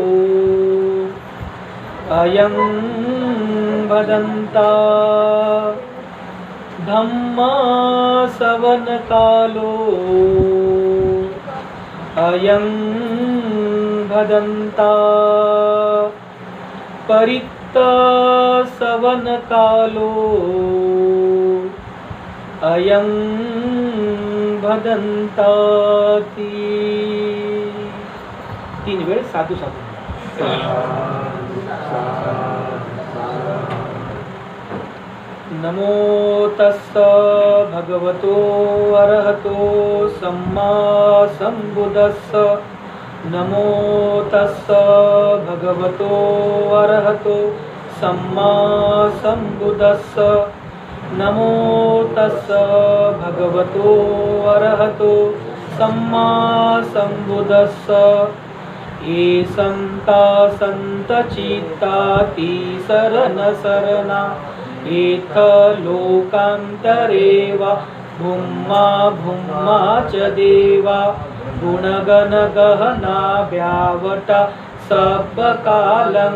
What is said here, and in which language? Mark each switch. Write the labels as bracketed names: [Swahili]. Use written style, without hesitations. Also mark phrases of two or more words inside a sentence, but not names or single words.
[Pali] अयं भदन्ता धम्मासवनकालो अयं भदन्ता परित्तसवनकालो अयं भदन्ताति. [Marathi] 3 वेळ [Pali] साधू साधू. नमो तस्स भगवतो अरहतो सम्मा सम्बुद्धस्स. नमो तस्स भगवतो अरहतो सम्मा सम्बुद्धस्स. नमो तस्स भगवतो अरहतो सम्मा सम्बुद्धस्स. ये सन्ता सन्तचित्ताति शरणशरणा एथ लोकान्तरे वा भूम्मा भूम्मा च देवा गुणगणगहना व्यावटा सबकालं